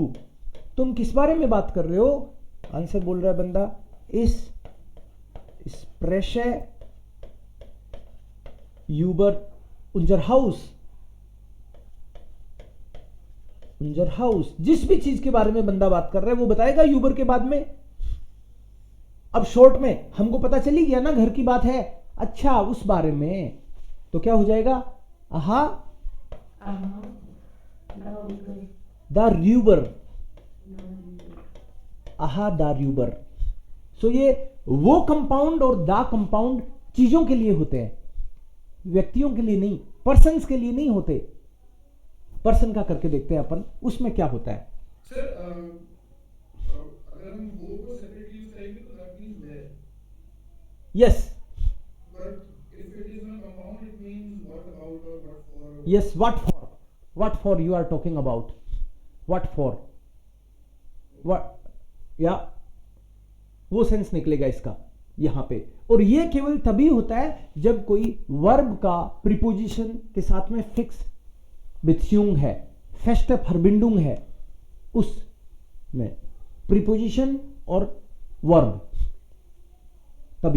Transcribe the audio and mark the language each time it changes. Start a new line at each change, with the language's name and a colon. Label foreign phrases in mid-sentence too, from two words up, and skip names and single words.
Hindi: तुम किस बारे में बात कर रहे हो? आंसर बोल रहा है बंदा,
German: Ich spreche über unser Haus, unser Haus.
Hindi: जिस भी चीज के बारे में बंदा बात कर रहा है वो बताएगा यूबर के बाद में। अब शॉर्ट में हमको पता चली गया ना घर की बात है, अच्छा उस बारे में, तो क्या हो जाएगा?
German: Aha, darüber, aha, darüber.
Hindi: सो ये वो कंपाउंड और द कंपाउंड चीजों के लिए होते हैं, व्यक्तियों के लिए नहीं, पर्सन्स के लिए नहीं होते। पर्सन का करके देखते हैं अपन, उसमें क्या होता है। सर अगर हम वो को सेपरेटली यूज करेंगे तो
English: that means where,
Hindi: यस,
English: But if it is not compound it means what about और what for. Yes, what for you are talking about, what for, what,
Hindi: या वो सेंस निकलेगा इसका यहां पे। और ये केवल तभी होता है जब कोई वर्ब का प्रीपोजिशन के साथ में फिक्स बित्स्यूंग है,
German: feste Verbindung
Hindi: है, उसमें प्रीपोजिशन और वर्ब, तभी।